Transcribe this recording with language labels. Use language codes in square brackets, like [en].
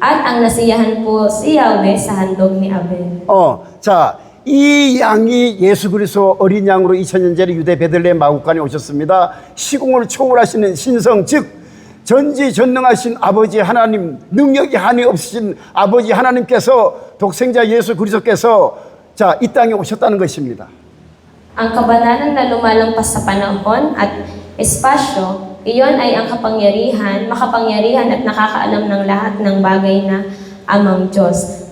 [tl] At ang nasiyahan po si Yahweh sa handog ni Abel. [ko] 자, 이 양이 예수 그리스도 어린 양으로 2000년 전에 유대 베들레헴 마구간에 오셨습니다. 시공을 초월하시는 신성, 즉 전지전능하신 아버지 하나님, 능력이 한이 없으신 아버지 하나님께서 독생자 예수 그리스도께서 자, 이 땅에 오셨다는 것입니다. [tl] Ang kabanalan na lumalampas sa panahon at espasyo, iyon ay ang makapangyarihan at nakakaalam ng lahat ng bagay na Amang Diyos.